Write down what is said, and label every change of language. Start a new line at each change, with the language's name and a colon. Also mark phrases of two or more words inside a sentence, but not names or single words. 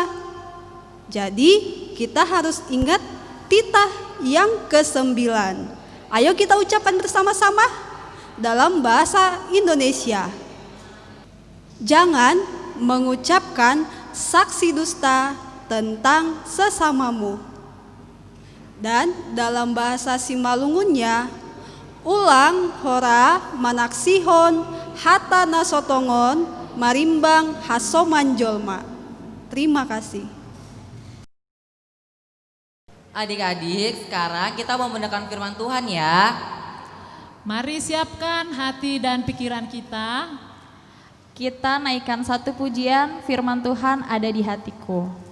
Indonesian: Jadi kita harus ingat titah yang ke-9. Ayo kita ucapkan bersama-sama dalam bahasa Indonesia. Jangan mengucapkan saksi dusta tentang sesamamu. Dan dalam bahasa Simalungunnya,
Batak Simalungun: ulang hora manaksihon hata nasotongon marimbang hasoman jolma.
Indonesian: Terima kasih. Adik-adik, sekarang kita mau mendengarkan firman Tuhan ya. Mari siapkan hati dan pikiran kita. Kita naikkan satu pujian, firman Tuhan ada di hatiku.